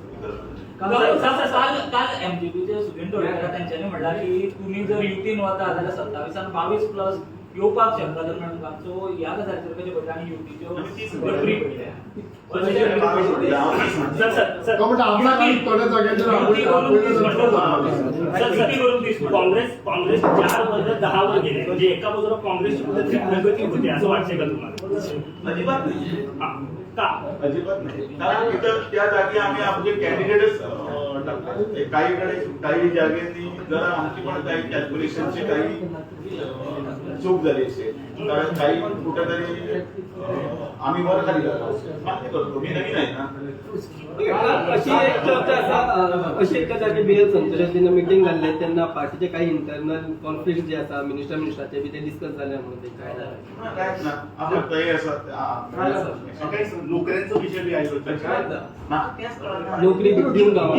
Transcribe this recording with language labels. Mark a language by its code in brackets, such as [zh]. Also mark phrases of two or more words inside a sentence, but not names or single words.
[kok] काल एमजीपीचे सुदीन तोडकर त्यांच्यानी म्हणला की तुम्ही जर युतीन वता जाल्यार 27 आणि 22+ येवपाक शकता तर म्हणून सो ह्या गजालीचेर कशें पडटा आनी युतीच्यो फ्री पडल्या. [mr] काँग्रेस 4 वर्ग 10 वर गेले म्हणजे एका बाजूला काँग्रेसची कुठेतरी प्रगती होते असं वाटतंय का तुम्हाला? अजिबात नाही. का अजिबात नाही. कारण तिथं त्या जागी आम्ही आपले कॅन्डिडेटच टाकले. काही जागेनी जरा आमची पण काही कॅल्क्युलेशनची काही चूक झाली असेल. कारण काही कुठेतरी आम्ही वर खाली जातो. मान्य करतो. मी नवीन आहे ना. [kok] अशी एक चर्चा आसा अशी एका जागी BL संतोषान जेन्ना मिटींग जाल्ले तेन्ना पार्टीचे काही [en] internal conflict [kok] जे आसा मिनिस्टराचे बी ते डिस्कस जाले म्हणून ते काय जालें कांयच ना. आपण तयारी आसा नोकऱ्यांचो विषय बी आयलो म्हाका तेंच कळना. नोकरी दिवंक गावना.